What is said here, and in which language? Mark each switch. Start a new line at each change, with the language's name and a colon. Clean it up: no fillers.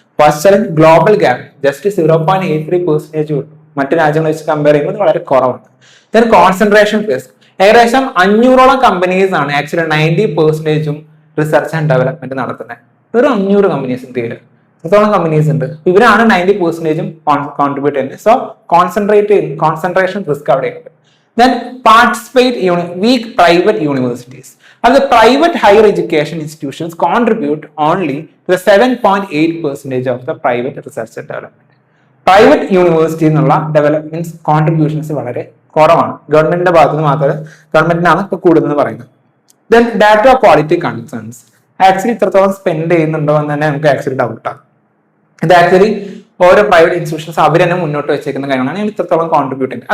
Malayalam: First challenge, global gap just 0.83% മറ്റു രാജ്യങ്ങളെ വെച്ച് കമ്പയർ ചെയ്യുന്നത് വളരെ കുറവാണ്. Then concentration risk. ഏകദേശം 500ഓളം കമ്പനീസ് ആണ് ആക്ച്വലി 90% റിസർച്ച് ആൻഡ് ഡെവലപ്മെന്റ് നടത്തുന്നത്. വെറും 500 കമ്പനീസ് ഇന്ത്യയിൽ എത്രത്തോളം കമ്പനീസ് ഉണ്ട്, ഇവരാണ് 90% കോൺട്രിബ്യൂട്ട് ചെയ്യുന്നത്. സോ കോൺസെൻട്രേഷൻ റിസ്ക് അവിടെയുണ്ട്.
English: Then participate weak private universities. As the private higher education institutions contribute only to the 7.8% of the private research and development.
Malayalam: Private university എന്നുള്ള development contributions വളരെ കുറവാണ്. ഗവൺമെന്റിന്റെ ഭാഗത്ത് നിന്ന് മാത്രമേ, ഗവൺമെന്റിനാണ് ഇപ്പൊ കൂടുതൽ പറയുന്നത്.
English: Then data quality concerns.
Malayalam: Actually ഇത്രത്തോളം സ്പെൻഡ് ചെയ്യുന്നുണ്ടോ എന്ന് തന്നെ നമുക്ക് ആക്ച്വലി ഡൗട്ടാണ്. ഇത് ആക്ച്വലി ഓരോ പ്രൈവറ്റ് ഇൻസ്റ്റിറ്റ്യൂഷൻസ് അവർ തന്നെ മുന്നോട്ട് വെച്ചേക്കുന്ന കാര്യങ്ങളാണ് ഇത്രത്തോളം കോൺട്രിബ്യൂട്ട് ചെയ്യുന്നത്.